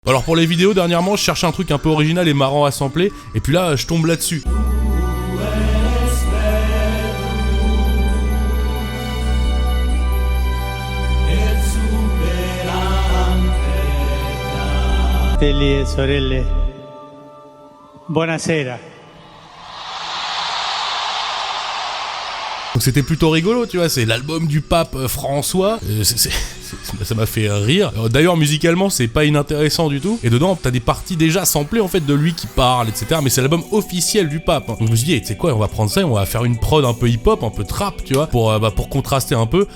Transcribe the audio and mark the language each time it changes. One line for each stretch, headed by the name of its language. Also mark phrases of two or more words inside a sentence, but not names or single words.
French: Alors pour les vidéos, dernièrement, je cherchais un truc un peu original et marrant à sampler, et puis là, je tombe là-dessus.
Italian: Fratelli e sorelle, buonasera.
French: Donc c'était plutôt rigolo, tu vois, c'est l'album du pape François, ça m'a fait rire. D'ailleurs musicalement c'est pas inintéressant du tout, et dedans t'as des parties déjà samplées en fait de lui qui parle, etc. Mais c'est l'album officiel du pape, hein. Donc je me suis dit, hey, tu sais quoi, on va prendre ça et on va faire une prod un peu hip-hop, un peu trap, tu vois, pour contraster un peu.